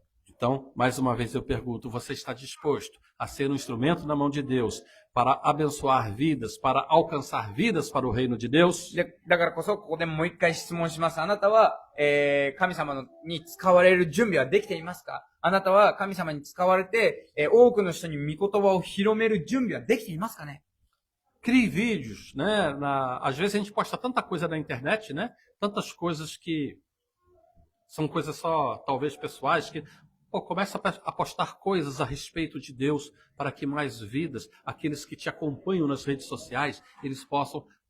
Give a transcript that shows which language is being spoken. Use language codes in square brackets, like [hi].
[pt] Então, mais uma vez eu pergunto, você está disposto a ser um instrumento na mão de Deus para abençoar vidas, para alcançar vidas para o reino de Deus? [ja] だからこそ、ここでもう一回質問します。あなたは、神様に使われる準備はできていますか？あなたは神様に使われて、多くの人に御言葉を広める準備はできていますかね？ [pt] Crie vídeos, né? Às vezes a gente posta tanta coisa na internet, né? Tantas coisas que são coisas só, talvez, pessoais, que começa a postar coisas a respeito de Deus para que mais vidas, aqueles que te acompanham nas redes sociais, eles possam